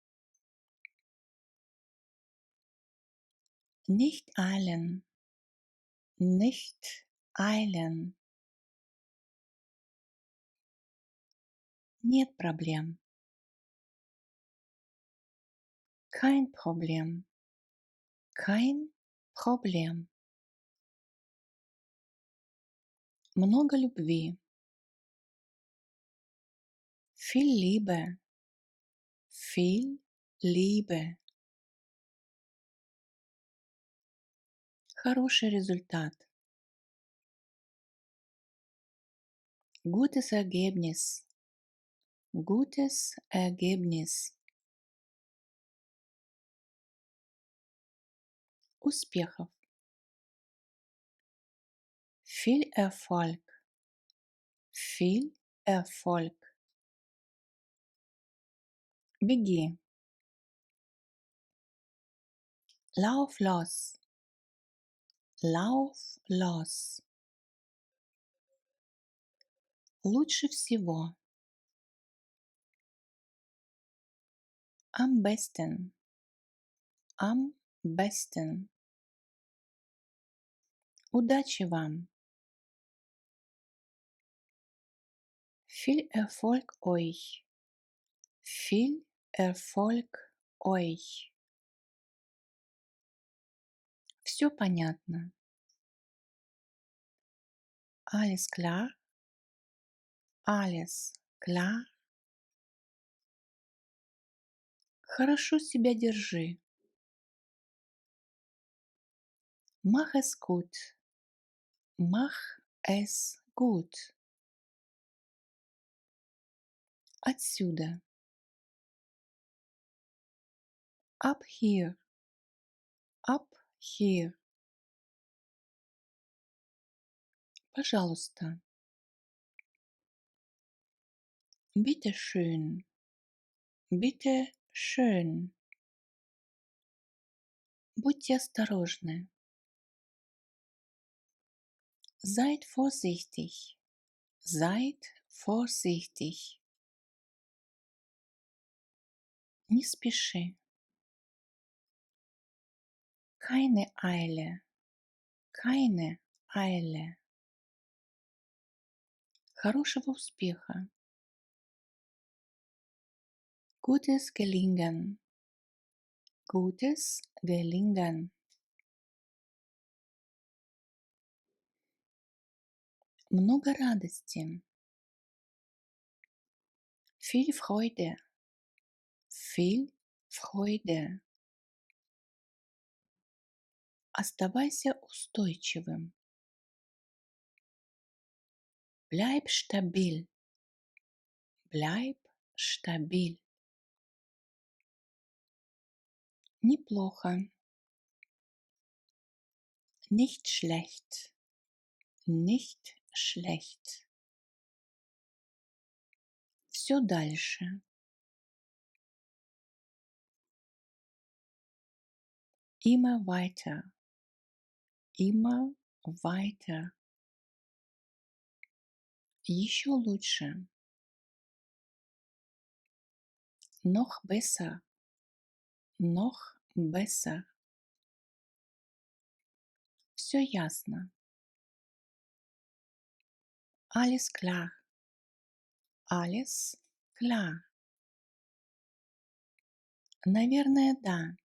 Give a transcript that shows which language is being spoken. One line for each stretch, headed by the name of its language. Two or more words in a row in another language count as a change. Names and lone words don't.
German: Nicht eilen. Nicht eilen.
Russian: Нет проблем.
German: Kein Problem. Kein Problem.
Russian: Много любви.
German: Viel Liebe. Viel Liebe.
Russian: Хороший результат.
German: Gutes Ergebnis. Gutes Ergebnis.
Russian: Успехов.
German: Viel Erfolg. Viel Erfolg. Беги. Lauf los. Lauf los.
Russian: Лучше всего.
German: Am besten. Am besten.
Russian: Удачи вам.
German: Viel Erfolg euch. Viel Erfolg euch.
Russian: Все понятно.
German: Alles klar. Alles klar.
Russian: Хорошо себя держи.
German: Mach es gut. Mach es gut.
Russian: Отсюда.
English: Up here. Up here.
Russian: Пожалуйста.
German: Bitte schön. Bitte schön.
Russian: Будьте осторожны.
German: Seid vorsichtig. Seid vorsichtig.
Russian: Не спеши.
German: Keine Eile. Keine Eile.
Russian: Хорошего успеха.
German: Gutes Gelingen. Gutes Gelingen.
Russian: Много радости.
German: Viel Freude. Viel Freude.
Russian: Оставайся устойчивым.
German: Bleib stabil. Bleib stabil.
Russian: Неплохо.
German: Nicht schlecht. Nicht schlecht.
Russian: Все дальше.
German: Immer weiter. Immer weiter.
Russian: Еще лучше.
German: Noch besser. Noch besser.
Russian: Все ясно.
German: Alles klar. Alles klar.
Russian: Наверное, да.